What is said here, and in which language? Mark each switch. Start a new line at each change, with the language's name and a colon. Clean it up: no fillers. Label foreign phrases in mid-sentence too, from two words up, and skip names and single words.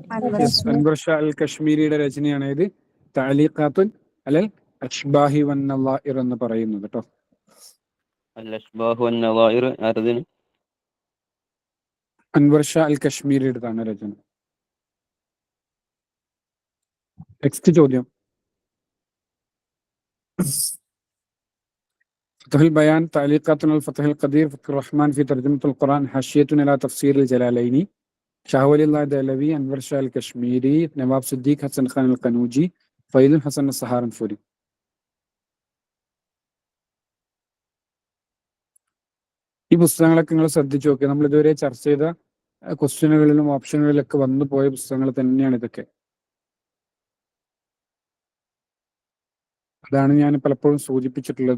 Malayalam: അൻവർ ഷാ അൽ കശ്മീരിയുടെ രചനയാണ് ഇത്
Arabic: تعليقات على الأشباه والنظائر
Malayalam: എന്ന് പറയുന്നത് കേട്ടോ.
Arabic: الأشباه والنظائر
Malayalam: ആരതിന്? അൻവർ ഷാ അൽ കശ്മീരിയുടേതാണ് രചന. നെക്സ്റ്റ് ചോദ്യം.
Arabic: فتح البيان تعليقات على الفتح القدير فتح الرحمن في ترجمة القرآن حاشية إلى تفسير الجلالين شاه ولي الله دهلوي أنور شاه الكشميري نواب صديق حسن خان القنوجي فايد حسن السهارنفوري.
Malayalam: ഈ പുസ്തകങ്ങളൊക്കെ നിങ്ങൾ ശ്രദ്ധിച്ചു നോക്കുക. നമ്മൾ ഇതുവരെ ചർച്ച ചെയ്ത ക്വസ്റ്റ്യനുകളിലും ഓപ്ഷനുകളിലൊക്കെ വന്നു പോയ പുസ്തകങ്ങൾ തന്നെയാണ് ഇതൊക്കെ. അതാണ് ഞാൻ പലപ്പോഴും സൂചിപ്പിച്ചിട്ടുള്ളത്.